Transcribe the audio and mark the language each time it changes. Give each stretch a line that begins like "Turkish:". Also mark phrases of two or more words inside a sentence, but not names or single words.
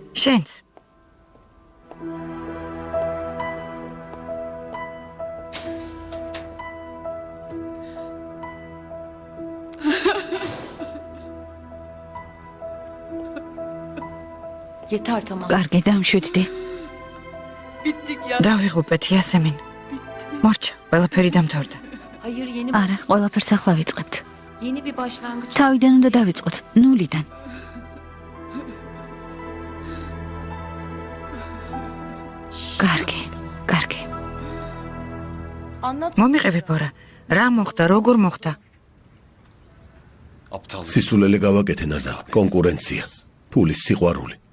Georgian: შენც.
Turkish: Yeter tamam.
Georgian: კარგი, დამშვიდდი.
Turkish: Bittik ya.
Georgian: დავიღუპეთ იასემინ. მორჩა, ყველაფერი დამთავრდა.
Turkish: Hayır yeni
Georgian: არა, ყველაფერს ახლა ვიწყებთ.
Turkish: yeni bir başlangıç.
Georgian: თავიდან უნდა დავიწყოთ, ნულიდან. კარგი, კარგი.
Turkish: Anlat.
Georgian: მომიყევი ბორა. რა მოხდა, როგორ მოხდა? სისულელე გავაკეთე ნაზარ, კონკურენცია, ფულის სიყვარული.